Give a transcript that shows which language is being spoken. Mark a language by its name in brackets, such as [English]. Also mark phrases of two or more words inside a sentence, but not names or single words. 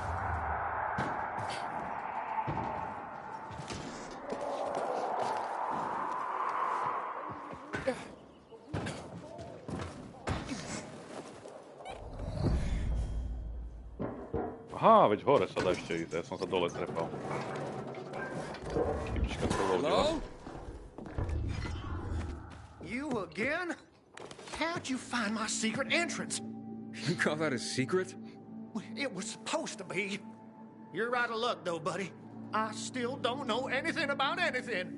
[Slovak] Aha, veď hore sa dá ešte ísť, ja som sa dole trepal. [English] Hello? You again? How'd you find my secret entrance? You call that a secret? It was supposed to be. You're out of luck, though, buddy. I still don't know anything about anything.